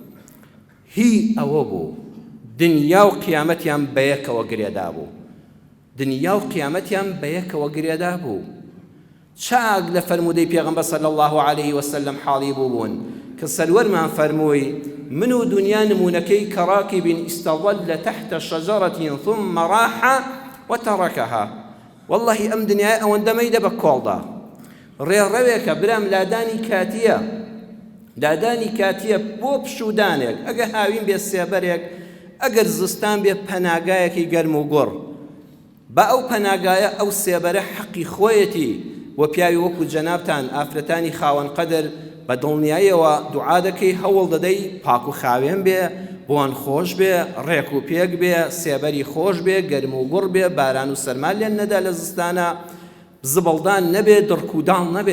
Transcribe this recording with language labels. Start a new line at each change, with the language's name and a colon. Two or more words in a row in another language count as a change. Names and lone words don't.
Central Kurdish: هی ئەوە بوو دنیا و قیامەتیان بەیەکەوە گرێدا بوو، دنیا و قیامەتیان بەیەکەوە گرێدا بوو. چاک لە فەرمودەی پێغەمبەر
Arabic: صلی الله عليه وسلم
Central Kurdish: حاڵی بوون کە سەروەرمان فەرمووی من و دنیا نمونەکەی
Arabic: کەڕاکب استظل تحت شجرة ثم راح وتركها.
Central Kurdish: والله ئەم دنیای ئەوەندە مەیدە بە کۆڵدا ڕێڕەوێکە برام لادانی کاتیە، لادانی کاتیە بۆ پشودانێک، ئەگە هاوین بێ سێبەرێک، ئەگەر زستان بێ پەناگایەکی گەرم و گوڕ، بە ئەو پەناگایە ئەو سێبەرە حەقی خۆیەتی و پیاوی وەکو جەنابتان ئافرەتانی خاوەن قەدر بە دڵنیاییەوە دوعا دەکەی هەوڵ دەدەی پاک و خاوێن بێ، بۆن خۆش بێ، ڕێک و پێک بێ، سێبەری خۆش بێ، گەرم و گوڕ بێ، باران و سەرمان لێن نەدا لە زستانە، زبڵدان نەبێ، دڕکوداڵ نەبێ.